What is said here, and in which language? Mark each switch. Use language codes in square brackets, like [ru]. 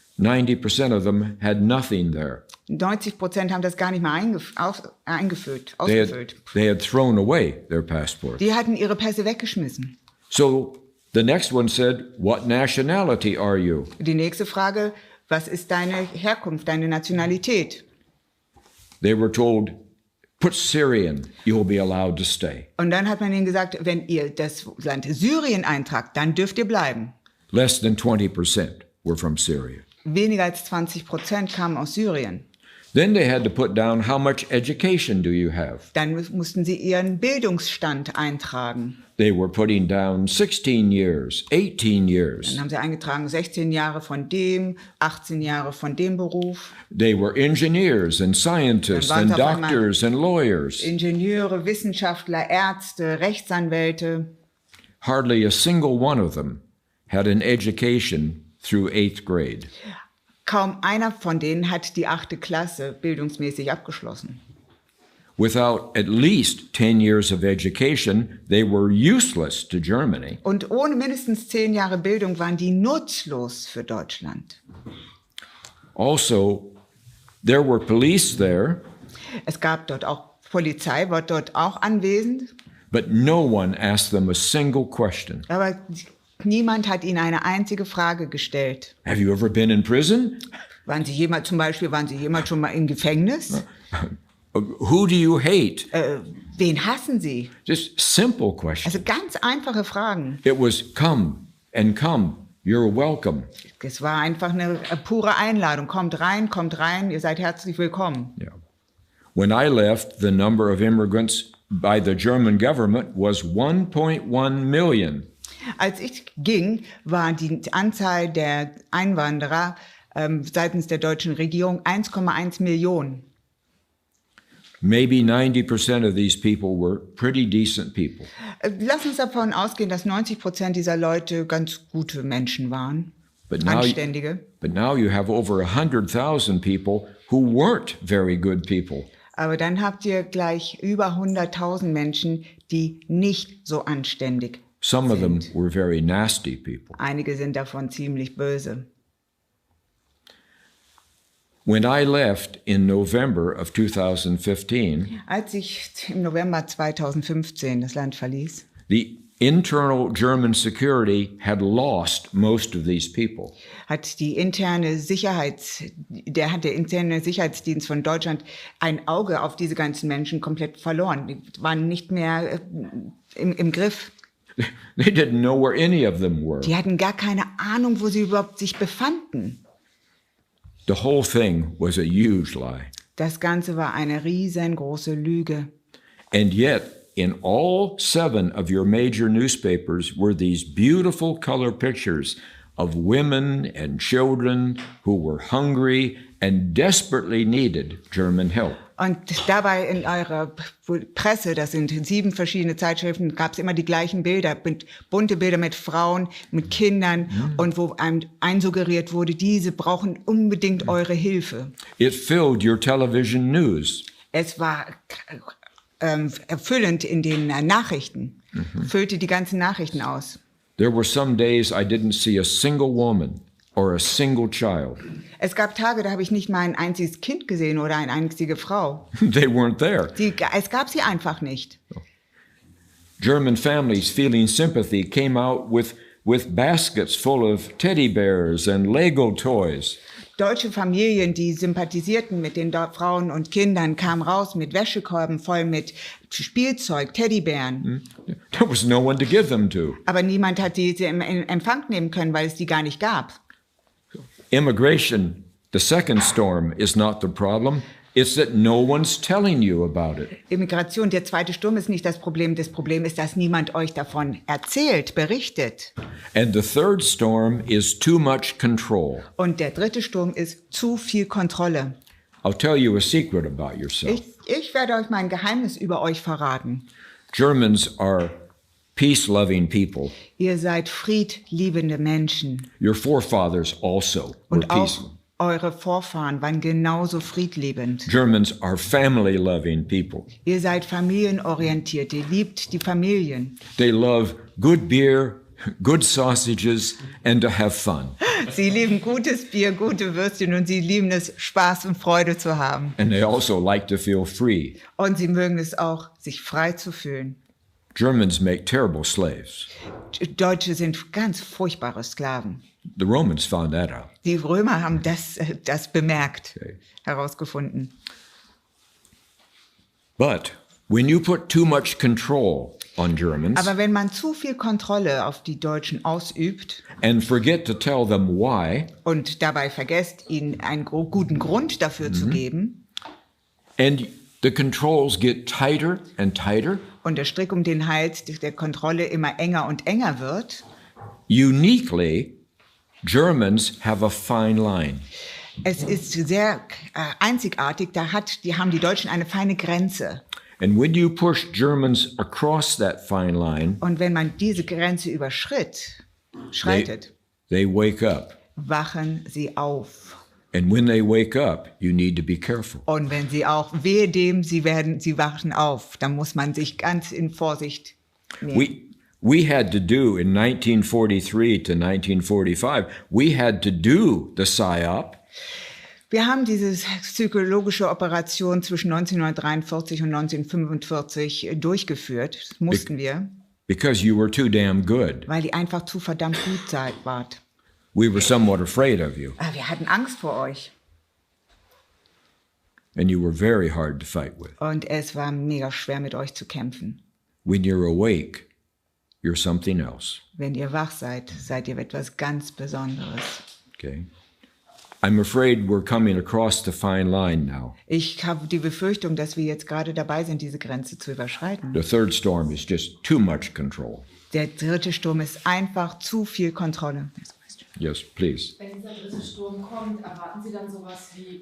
[en] 90% of them had nothing there. [de] 90% haben das gar nicht mehr ausgefüllt. [en] They had thrown away their passport. [de] Die hatten ihre Pässe weggeschmissen. [en] So the next one said, "What nationality are you?" [de] Die nächste Frage: Was ist deine Herkunft, deine Nationalität? [en] They were told, "Put Syrian, you'll be allowed to stay." [de] Und dann hat man ihnen gesagt, wenn ihr das Land Syrien eintragt, dann dürft ihr bleiben. [en] Less than 20% were from Syria. [de] Weniger als 20% kamen aus Syrien. [en] Then they had to put down, how much education do you have? [de] Dann mussten sie ihren Bildungsstand eintragen. [en] They were putting down 16 years, 18 years. [de] Dann haben sie eingetragen 16 Jahre von dem, 18 Jahre von dem Beruf. [en] They were engineers and scientists and doctors and lawyers. [de] Ingenieure, Wissenschaftler, Ärzte, Rechtsanwälte. [en] Hardly a single one of them had an education through 8th grade. [de] Kaum einer von denen hat die 8. Klasse bildungsmäßig abgeschlossen. [en] Without at least 10 years of education, they were useless to Germany. [de] Und ohne mindestens 10 Jahre Bildung waren die nutzlos für Deutschland. [en] Also, there were police there. [de] Es gab dort auch Polizei, war dort auch anwesend. [en] But no one asked them a single question. [de] Aber niemand hat ihnen eine einzige Frage gestellt. [en] Have you ever been in prison? [de] Waren Sie jemals schon mal im Gefängnis? [en] Who do you hate? [de] Wen hassen Sie? [en] Just simple questions. [de] Also ganz einfache Fragen. [en] It was come and come. You're welcome. [de] Es war einfach eine pure Einladung. Kommt rein, ihr seid herzlich willkommen. [en] Yeah. When I left, the number of immigrants by the German government was 1.1 million. [de] Als ich ging, war die Anzahl der Einwanderer seitens der deutschen Regierung 1,1 Millionen. [en] Maybe 90% of these people were pretty decent people. [de] Lass uns davon ausgehen, dass 90% dieser Leute ganz gute Menschen waren, [en] But [de] Anständige. [en] But now you have over 100,000 people who weren't very good people. [de] Aber dann habt ihr gleich über 100.000 Menschen, die nicht so anständig [en] Some of them [de] sind. [en] were very nasty people. [de] Einige sind davon ziemlich böse. [en] When I left in November of 2015, [de] Als ich im November 2015 das Land verließ, [en] the internal German security had lost most of these people. [de] hat der interne Sicherheitsdienst von Deutschland ein Auge auf diese ganzen Menschen komplett verloren. Die waren nicht mehr im Griff. [en] They didn't know where any of them were. [de] Die hatten gar keine Ahnung, wo sie überhaupt sich befanden. [en] The whole thing was a huge lie. [de] Das Ganze war eine riesengroße Lüge. [en] And yet, in all 7 of your major newspapers were these beautiful color pictures of women and children who were hungry and desperately needed German help. [de] Und dabei in eurer Presse, das sind 7 verschiedene Zeitschriften, gab es immer die gleichen Bilder, bunte Bilder mit Frauen, mit Kindern und wo einem einsuggeriert wurde, diese brauchen unbedingt eure Hilfe. [en] It filled your television news. [de] Es war erfüllend in den Nachrichten. Füllte die ganzen Nachrichten aus. [en] There were some days I didn't see a single woman or a single child. [de] Es gab Tage, da habe ich nicht mal ein einziges Kind gesehen oder eine einzige Frau. [en] They weren't there. [de] Es gab sie einfach nicht. [en] German families feeling sympathy came out with baskets full of teddy bears and Lego toys. [de] Deutsche Familien, die sympathisierten mit den Frauen und Kindern, kamen raus mit Wäschekorben voll mit Spielzeug, Teddybären. [en] There was no one to give them to. [de] Aber niemand hat diese in Empfang nehmen können, weil es die gar nicht gab. [en] Immigration, the second storm, is not the problem. It's that no one's telling you about it. [de] Immigration, der zweite Sturm ist nicht das Problem. Das Problem ist, dass niemand euch davon erzählt, berichtet. [en] And the third storm is too much control. [de] Und der dritte Sturm ist zu viel Kontrolle. [en] I'll tell you a secret about yourself. [de] Ich werde euch mein Geheimnis über euch verraten. [en] Germans are peace-loving people. [de] Ihr seid friedliebende Menschen. [en] Your forefathers also were [de] Und auch [en] peaceful. [de] eure Vorfahren waren genauso friedliebend. [en] Germans are family-loving people. [de] Ihr seid familienorientiert. Ihr liebt die Familien. [en] They love good beer, good sausages, and to have fun. [de] Sie lieben gutes Bier, gute Würstchen und sie lieben es, Spaß und Freude zu haben. [en] And they also like to feel free. [de] Und sie mögen es auch, sich frei zu fühlen. [en] Germans make terrible slaves. [de] Deutsche sind ganz furchtbare Sklaven. [en] The Romans found that out. [de] Die Römer haben das bemerkt, [en] Okay. [de] herausgefunden. [en] But when you put too much control on Germans [de] Aber wenn man zu viel Kontrolle auf die Deutschen ausübt [en] and forget to tell them why, [de] und dabei vergesst, ihnen einen guten Grund dafür zu geben [en] and the controls get tighter and tighter, [de] und der Strick um den Hals der Kontrolle immer enger und enger wird, [en] uniquely, Germans have a fine line. [de] es ist sehr einzigartig, die haben die Deutschen eine feine Grenze. [en] And when you push Germans across that fine line, [de] Und wenn man diese Grenze schreitet, [en] they wake up. [de] wachen sie auf. [en] And when they wake up, you need to be careful. [de] Und wenn sie auch, wehe dem, sie wachen auf, dann muss man sich ganz in Vorsicht nehmen. [en] We had to do in 1943 to 1945, we had to do the PSYOP. [de] Wir haben diese psychologische Operation zwischen 1943 und 1945 durchgeführt. Das mussten wir, [en] Because you were too damn good. [de] weil die einfach zu verdammt gut wart. [en] We were somewhat afraid of you, [de] Aber wir hatten Angst vor euch. [en] and you were very hard to fight with. [de] Und es war mega schwer, mit euch zu kämpfen. [en] When you're awake, you're something else. [de] Wenn ihr wach seid, seid ihr etwas ganz Besonderes. [en] Okay? I'm afraid we're coming across the fine line now. [de] Ich habe die Befürchtung, dass wir jetzt gerade dabei sind, diese Grenze zu überschreiten. [en] The third storm is just too much control. [de] Der dritte Sturm ist einfach zu viel Kontrolle. [en] Yes, please. [de] Wenn dieser dritte Sturm kommt, erwarten Sie dann sowas wie